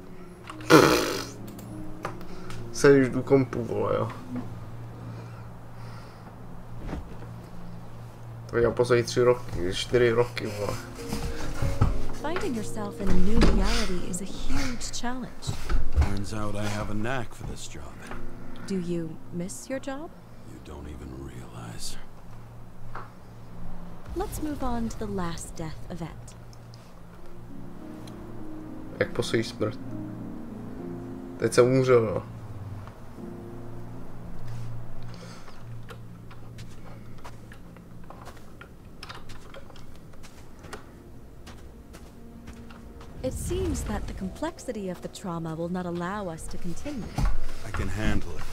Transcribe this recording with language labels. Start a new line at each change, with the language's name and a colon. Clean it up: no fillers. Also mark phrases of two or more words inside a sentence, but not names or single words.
Czech: Sedíš do kompu, vole, jo. To já poslední 3 roky, 4 roky, vole.
English: Finding yourself in a new reality is a huge challenge. Turns out I have a knack for this job. Do you miss your job? You don't even realize. Let's move on to the last death event.
Czech: Jak poslední smrt. Teď jsem umřel, jo.
English: It seems that the complexity of the trauma will not allow us to continue. I can handle it.